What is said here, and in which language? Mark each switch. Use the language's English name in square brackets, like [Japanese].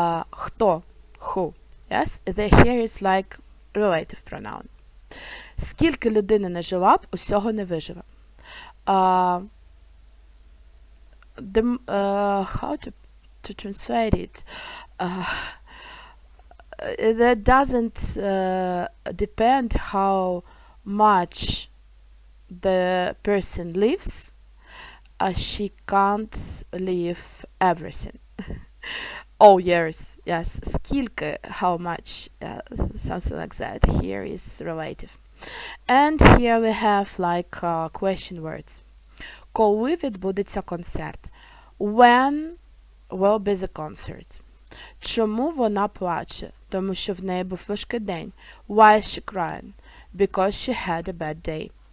[English] Хто, who. Yes, here is like relative pronoun. [Ukrainian] Скільки людина не жила б, усього не виживе. [English] How to translate it? That doesn't depend how much the person lives. She can't live everything. Oh, years. Yes. Скільки, how much, something like that. Here is relative. And here we have like question words. [Ukrainian] Коли відбудеться концерт? [English] When will be the concert? [Ukrainian] Чому вона плаче? Тому що в неї був важкий день. [English] Why is she crying? Because she had a bad day.